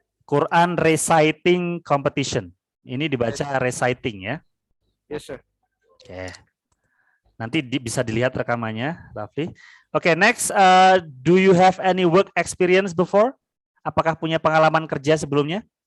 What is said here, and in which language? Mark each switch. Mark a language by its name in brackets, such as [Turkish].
[English] Quran reciting competition. [Indonesian] Ini dibaca reciting ya. [English] Yes, sir. [Indonesian] Oke. Nanti bisa dilihat rekamannya, Rafli. Oke, next. [English] Do you have any work experience before? [Indonesian] Apakah punya pengalaman kerja sebelumnya?